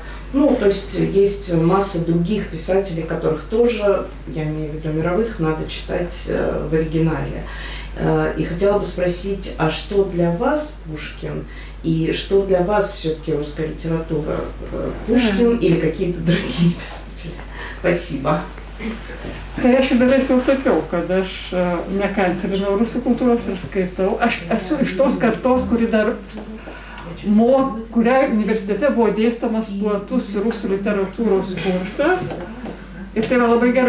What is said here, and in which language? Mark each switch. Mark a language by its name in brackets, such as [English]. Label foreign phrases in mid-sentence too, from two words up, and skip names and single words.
[Russian] То есть масса других писателей, которых тоже, я имею в виду мировых, надо читать в оригинале. И хотела бы спросить, а что для вас Пушкин и что для вас все-таки русская литература? Пушкин или какие-то другие pисатели? Spasiba. [Lithuanian] Tai aš iš dalies jau sakiau, kad aš nekancelinau rusų kultūros ir skaitau. Aš esu iš tos kartos, kuriai universitete buvo dėstomas platus rusų literatūros kursas. Ir tai yra labai gerai.